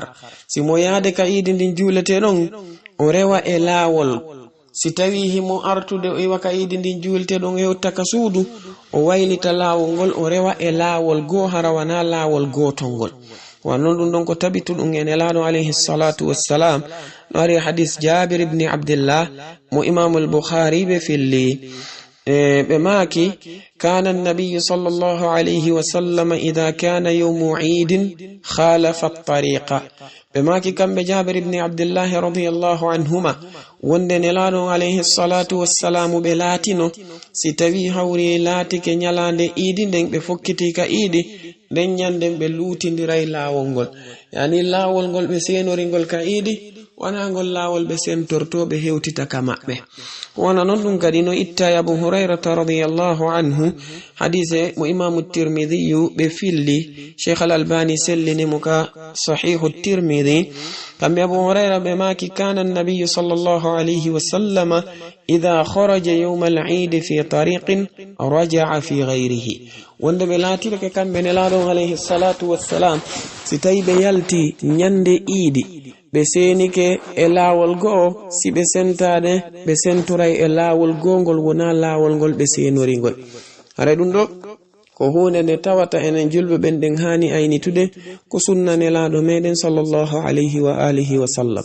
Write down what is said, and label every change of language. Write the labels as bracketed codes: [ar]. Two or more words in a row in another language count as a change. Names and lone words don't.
[ff] si mo yaade ka idi ndin juulete ɗon o rewa e laawol, si tawi himo artude o iwa ka idi ndin juulte ɗon e yotta ka suudu, o waylita laawol ngol o rewa e laawol goo hara wana laawol gootol ngol. wannan ɗum ɗon ko tabitu ɗum e nelaɗo [ar] عليه الصلاة والسلام [ff] no ari hadis Jabir ibn Abdullah mo imamul Bukhari ɓe filli ɓe maaki [ar] كان النبي صلى الله عليه وسلم إذا كان يوم عيد خالف الطريق. [ff] ɓe maaki kamɓe Jabir ibn Abdullah [ar] رضي الله عنهما [ff] wonde nelaɗo [ar] عليه الصلاة والسلام [ff] ɓe laatino si tawi hawri laatike nyalande idi nden ɓe fokkiti ka idi nden nyanden ɓe luutindiray laawol ngol, yani laawol ngol ɓe senoringol ka idi wana ngol laawol ɓe sentortoɓe hewtita ka maɓɓe. wana non ɗum kadi no itta Abu Hurairata [ar] رضي الله عنه [ff] hadise mo imamu Tirmidhi ɓe filli, Sheikh al-Albani sellini mo ka sahihu Tirmidhi. kamɓe Abu Huraira ɓe maaki [ar] كان النبي صلى الله عليه وسلم إذا خرج يوم العيد في طريق رجع في غيره. [ff] wonde ɓe laatirke kamɓe nelaɗon [ar] عليه الصلاة والسلام [ff] si tawi ɓe yalti nyande iidi ɓe senike e laawol go'o, si ɓe sentade ɓe sentoray e laawol gongol wona laawol ngol ɓe senoringol. hare ɗum ɗo ko hunde nde tawata enen julɓe ɓen ɗen hani aynitude ko sunna nelaɗo meɗen [ar] صلى الله عليه وعلى آله وسلم.